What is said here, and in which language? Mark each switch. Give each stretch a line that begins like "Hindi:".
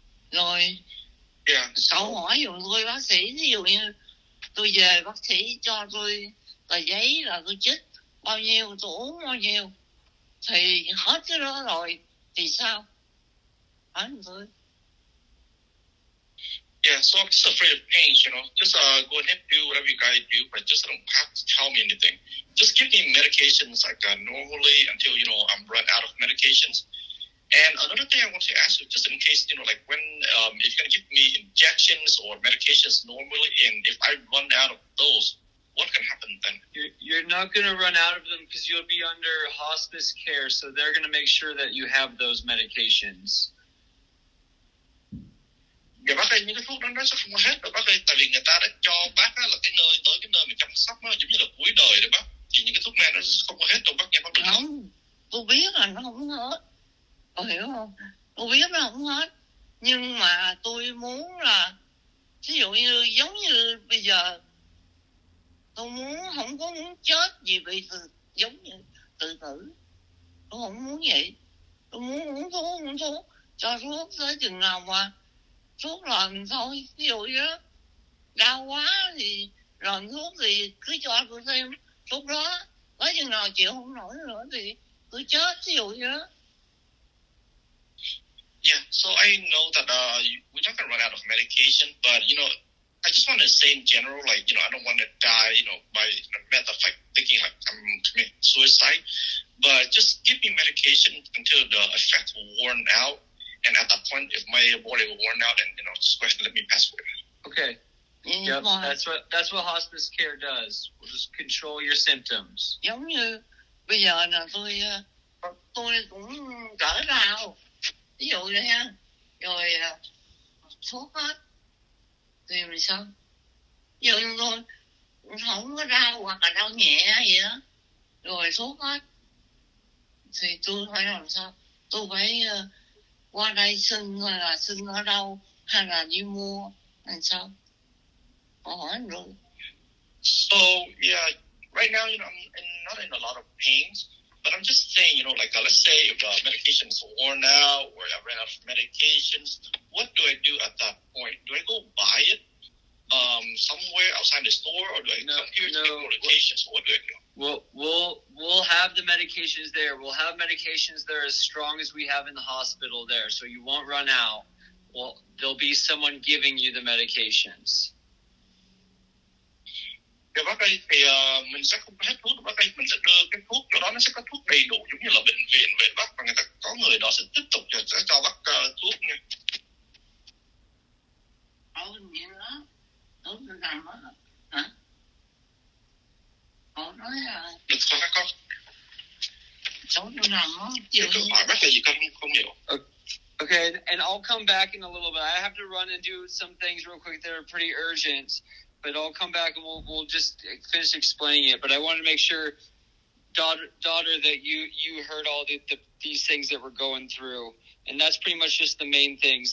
Vietnamese: Rồi cậu hỏi dùm tôi bác sĩ, ví dụ như tôi về bác sĩ cho tôi tờ giấy là tôi chích bao nhiêu, tôi uống bao nhiêu, thì hết cái đó rồi thì sao? Hỏi tôi.
English: Yeah, so I'm just afraid of pain, Just go ahead, do whatever you guys do, but just don't have to tell me anything. Just give me medications like normally until, I'm run out of medications. And another thing I want to ask you, just in case, like when, if you're going to give me injections or medications normally, and if I run out of those, what can happen then? You're not going to run out of them because you'll be under hospice care, so they're going to make sure that you have those medications.
Vietnamese: Dạ bác ơi, những cái thuốc đó nó sẽ không hết rồi bác ơi, tại vì người ta đã cho bác là cái nơi mà chăm sóc nó giống như là cuối đời rồi bác. Thì những cái thuốc này nó không có hết đâu bác nha bác. Không, tôi biết là nó không hết, tôi hiểu không? Tôi biết nó không hết, nhưng mà tôi muốn là ví dụ như giống như bây giờ tôi không có muốn chết vì bị giống như tự tử, tôi không muốn vậy. Tôi muốn uống thuốc, cho thuốc tới chừng nào mà thuốc lần thôi. Ví dụ như đó đau quá thì lần thuốc thì cứ cho tôi thêm thuốc đó, tới chừng nào chịu không nổi nữa thì tôi chết, ví dụ như đó.
English: Yeah, so I know that we're not going to run out of medication, but, I just want to say in general, like, I don't want to die, by the method of, like, thinking like I'm committing suicide, but just give me medication until the effects will worn out, and at that point, if my body will worn out, and, just go ahead and let me pass away. Okay. Yep, that's what hospice care does. We'll just control your symptoms.
Vietnamese: Giống như bây giờ là tôi cũng cỡ đau, ví dụ vậy ha, rồi thuốc hết thì mình sao? Ví dụ như tôi không có đau hoặc là đau nhẹ gì đó, rồi thuốc hết thì tôi phải làm sao? Tôi phải qua đây xin, hay là xin ở đâu, hay là đi mua, làm sao? Họ hỏi rồi.
English: So, yeah, right now, I'm not in a lot of pains, but I'm just saying, like, let's say if the medication is worn out or I ran out of medications, what do I do at that point? Do I go buy it somewhere outside the store, or do I come here to get medications? What do I do? We'll have the medications there. We'll have medications there as strong as we have in the hospital there, so you won't run out. Well, there'll be someone giving you the medications.
Vietnamese: Thì bác ơi, thì mình sẽ không hết thuốc, bác ơi, mình sẽ đưa cái thuốc cho đó, nó sẽ có thuốc đầy đủ giống như là bệnh viện vậy bác, và người ta có người đó sẽ tiếp tục sẽ cho bác thuốc nha. Như đó, tôi làm đó, hả? Họ nói là Được không bác con? cháu tôi làm đó, Chứ tôi hỏi bác là gì con không hiểu.
English: Okay, and I'll come back in a little bit. I have to run and do some things real quick that are pretty urgent. But I'll come back and we'll just finish explaining it. But I wanted to make sure, daughter, that you heard all these things that we're going through, and that's pretty much just the main things.